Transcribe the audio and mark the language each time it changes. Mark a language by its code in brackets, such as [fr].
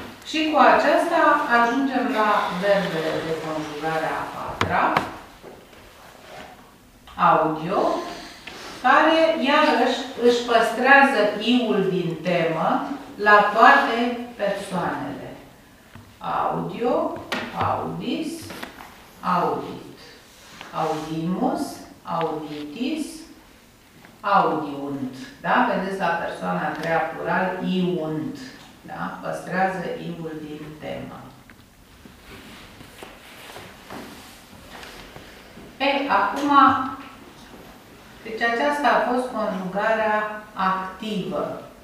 [ro] Și cu aceasta ajungem la verbele de conjugare a patra. Audio, care, iarăși, își păstrează i-ul din temă la toate persoanele. [la] Audio, audis, audit. Audimus, auditis, audiunt. [ro] Da? Vedeți la persoana a treia plural, iunt. Da? Păstrează i-ul din temă. E, acum... Deci aceasta a fost conjugarea activă.